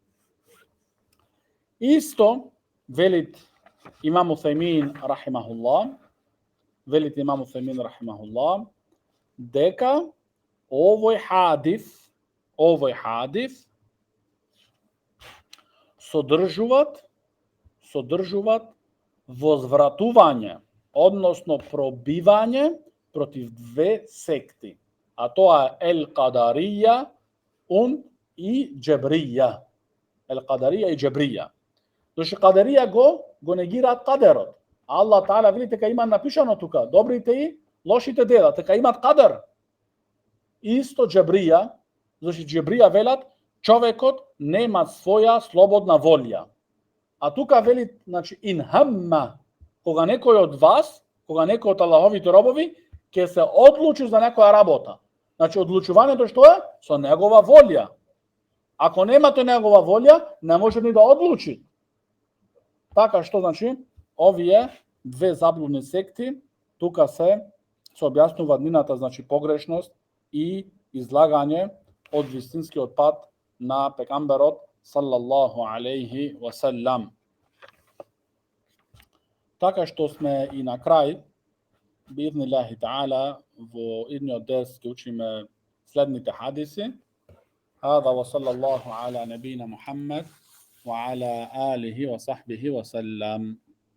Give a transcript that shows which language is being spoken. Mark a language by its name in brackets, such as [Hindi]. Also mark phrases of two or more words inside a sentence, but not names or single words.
[Macedonian] Исто велит Имам Уфеймин рахимахуллах, дека овој хадис содржуваат возвратување, односно пробивање против две секти, а тоа е Ел-Кадарија и Џебрија. Зашто Кадарија го негираат кадерот. Аллах таала вели дека има напишано тука добрите и лошите дела, дека имат кадар. Исто Џебрија, зашто Џебрија велат човекот нема своја слободна волја. А тука вели, значи, инхамма, кога некој од вас, кога некој од Аллаховите робови, ќе се одлучи за некоја работа. Значи, одлучувањето што е? Со негова волја. Ако немате негова волја, не може ни да одлучи. Така што, значи, овие две заблудни секти, тука се објаснува нината, значи, погрешност и излагање од вистинскиот пат на пегамберот [Arabic] صلى الله عليه وسلم. [Macedonian] Така што сме и на крај, [Arabic] بإذن الله تعالى, [Macedonian] во идниот дерс ќе учиме следните хадиси. [Arabic] هذا وصلى الله على نبينا محمد وعلى آله وصحبه وسلم.